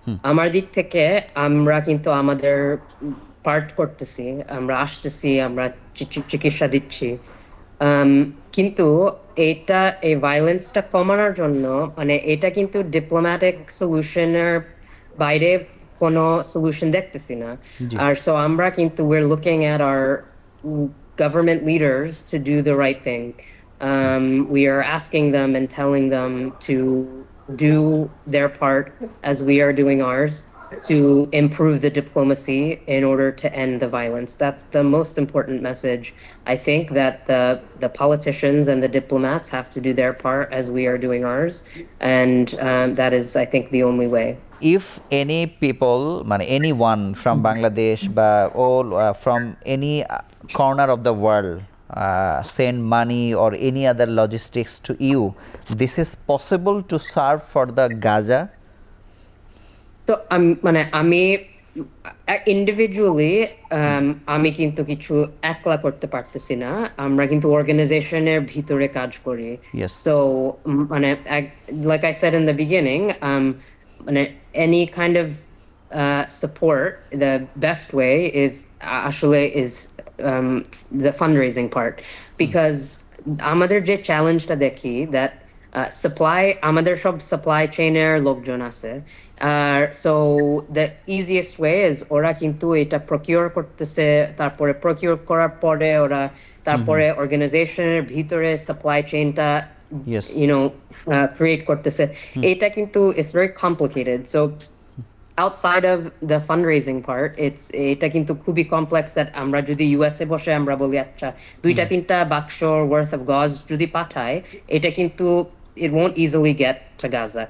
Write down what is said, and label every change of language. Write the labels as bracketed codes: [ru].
[bn] আমার দিক থেকে আমরা কিন্তু আমাদের পার্ট করতেছি, আমরা আসতেছি, আমরা চিকিৎসা দিচ্ছি, কিন্তু এই ভায়োলেন্সটা কমানোর জন্য মানে এটা কিন্তু ডিপ্লোম্যাটিক সলিউশনের বাইরে কোনো সলিউশন দেখতেছি না। আর সো আমরা কিন্তু [en] we're looking at our government leaders to do the right thing. We are asking them and telling them to do their part as we are doing ours to improve the diplomacy in order to end the violence. That's the most important message. I think that the politicians and the diplomats have to do their part as we are doing ours, and that is, I think, the only way. If any people মানে anyone from Bangladesh বা all from any corner of the world send money or any other logistics to you, this is possible to serve for the Gaza? [bn] তো মানে আমি individually আমি কিন্তু কিছু একলা করতে পারতেছি না, আমরা কিন্তু অর্গানাইজেশনের ভিতরে কাজ করি। [en] Yes. So মানে like I said in the beginning, মানে any kind of support, the best way is actually is the fundraising part, because [bn] আমাদের যে চ্যালেঞ্জটা দেখি that supply, আমাদের সব সাপ্লাই চেইনের লোকজন আছে, [en] so the easiest way is [bn] ওরা কিন্তু এটা প্রকিউর করতেছে, তারপরে প্রকিউর করার পরে ওরা তারপরে অর্গানাইজেশনের ভিতরে সাপ্লাই চেইনটা [en] Yes. [bn] create করতেছে। এটা কিন্তু [en] it's very complicated. So outside of the fundraising part, [bn] এটা কিন্তু খুবই [en] complex that [bn] আমরা যদি ইউএসএ বসে আমরা বলি আচ্ছা 2-3টা বাক্স [en] worth of gauze [bn] যদি পাঠাই, এটা কিন্তু [en] it won't easily get to Gaza.